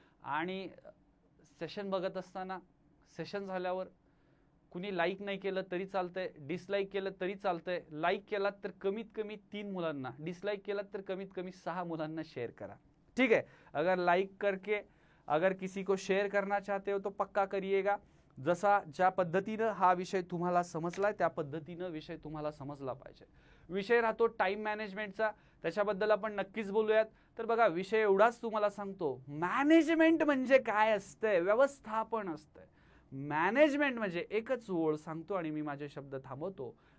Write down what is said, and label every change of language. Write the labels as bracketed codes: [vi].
[mr] आणि सेशन बघत असताना, सेशन झाल्यावर कुणी लाईक नाही केलं तरी चालतंय, डिसलाईक केलं तरी चालतंय. लाईक केलात तर कमीत कमी 3 मुलांना, डिसलाईक केलात तर कमीत कमी 6 मुलांना शेअर करा. [hi] ठीक है, अगर लाइक करके अगर किसी को शेयर करना चाहते हो तो पक्का करिएगा. [mr] जसा ज्या पद्धतीनं हा विषय तुम्हाला समजलाय त्या पद्धतीनं विषय तुम्हाला समजला पाहिजे. विषय राहतो टाइम मॅनेजमेंटचा, त्याच्याबद्दल आपण नक्कीच बोलूयात. तर बघा, विषय एवढाच तुम्हाला सांगतो, मॅनेजमेंट म्हणजे काय असतंय, व्यवस्थापन असतंय. मॅनेजमेंट म्हणजे एकच ओळ सांगतो आणि मी माझे शब्द थांबवतो.